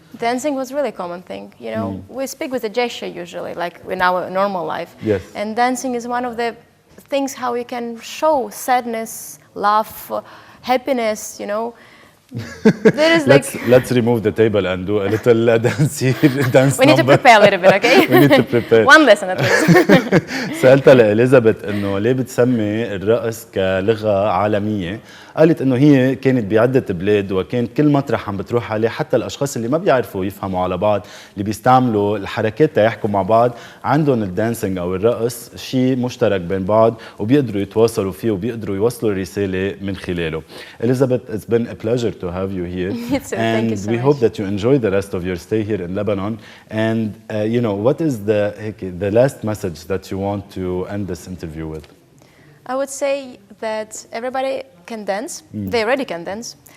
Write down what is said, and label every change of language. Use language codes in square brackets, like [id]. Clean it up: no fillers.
[en] Dancing was really a common thing. You know, we speak with a gesture usually, like in our normal life. Yes. And dancing is one of the things how you can show sadness, love, happiness, you know. There is let's remove the table and do a little dance we need to prepare a little bit, okay? We need to prepare. One lesson at least. [ar] سألتها لإليزابيث إنه ليه بتسمي الرقص كلغة عالمية؟ قالت إنه هي كانت بعدة بلاد وكان كل مطرح عم بتروح عليه حتى الأشخاص اللي ما بيعرفوا يفهموا على بعض اللي بيستعملوا الحركات تيحكوا مع بعض عندهم الدانسينج أو الرقص شيء مشترك بين بعض وبيقدروا يتواصلوا فيه وبيقدروا يوصلوا الرسالة من خلاله. [en] Elizabeth, it's been a pleasure to have you here. Thank you so we much. hope that you enjoy the rest of your stay here in Lebanon. And you know, what is the last message that you want to end this interview with? I would say that everybody can dance. They already can dance.